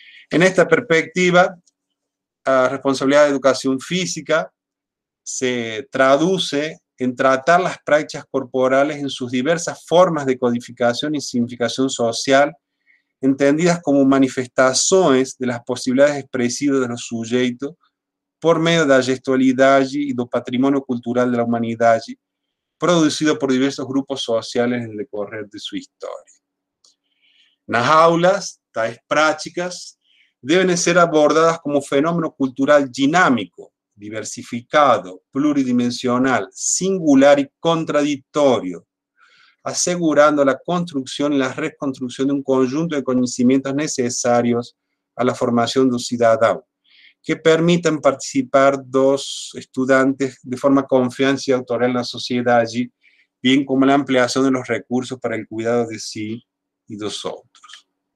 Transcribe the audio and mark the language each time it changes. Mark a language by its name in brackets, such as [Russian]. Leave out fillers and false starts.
[Spanish] En esta perspectiva, la responsabilidad de educación física se traduce en tratar las prácticas corporales en sus diversas formas de codificación y significación social, entendidas como manifestaciones de las posibilidades expresivas de los sujetos [Portuguese] por meio da gestualidade e do patrimônio cultural da humanidade, produzido por diversos grupos sociais no decorrer de sua história. Nas aulas, tais práticas devem ser abordadas como fenômeno cultural dinâmico, diversificado, pluridimensional, singular [Spanish] y contradictorio, asegurando la construcción y la reconstrucción de un conjunto de conocimientos necesarios a la formación de un ciudadano, que permitan participar dos estudiantes de forma confianza y autoral en la sociedad, bien como la ampliación de los recursos para el cuidado de sí y de los otros.